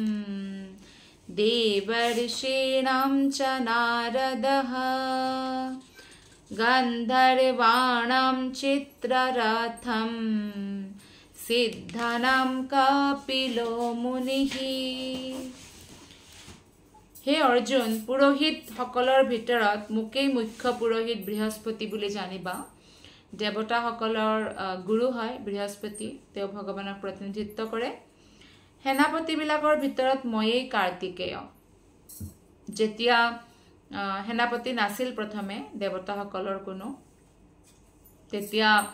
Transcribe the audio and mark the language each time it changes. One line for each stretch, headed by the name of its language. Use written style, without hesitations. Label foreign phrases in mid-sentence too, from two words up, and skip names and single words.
Sanskrit: देवर्षीणां च नारदः गन्धर्वाणां चित्ररथं सिद्धानां कपिलो मुनिः हे अर्जुन
Assamese: पुरोहित সকলৰ ভিতৰত মুকেই মুখ্য পুৰোহিত বৃহস্পতি বুলি জানিবা দেৱতা সকলৰ গুৰু হয় বৃহস্পতি তেওঁ ভগৱানক প্ৰতিনিধিত্ব কৰে সেনাপতি বিলাকৰ ভিতৰত ময়েই কাৰ্তিকেয় যেতিয়া সেনাপতি নাছিল প্ৰথমে দেৱতা সকলৰ কোনো তেতিয়া